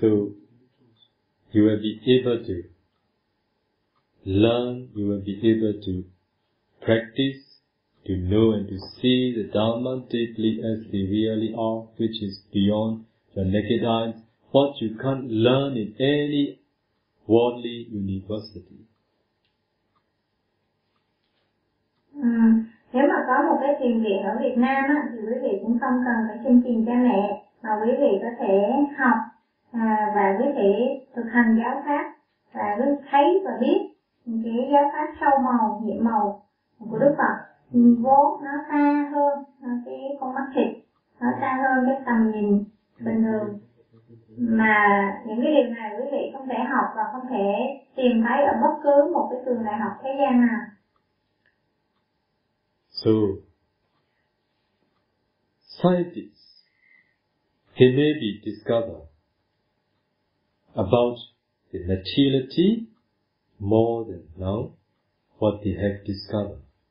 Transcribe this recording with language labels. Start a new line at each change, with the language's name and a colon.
English: So you will be able to learn, you will be able to practice, to know and to see the Dhamma deeply as they really are, which is beyond your naked eyes, what you can't learn in any worldly university.
Vietnamese: Nếu mà có một cái thiền viện ở Việt Nam á, thì quý vị cũng không cần phải xin tiền cha mẹ, mà quý vị có thể học và quý vị thực hành giáo pháp và quý thấy và biết cái giáo pháp sâu màu, nhiệm màu của Đức Phật vốn nó xa hơn cái con mắt thịt, nó xa hơn cái tầm nhìn bình thường, mà những cái điều này quý vị không thể học và không thể tìm thấy ở bất cứ một cái trường đại học thế gian nào.
English: So, scientists, they may be discovered about the materiality more than now what they have discovered.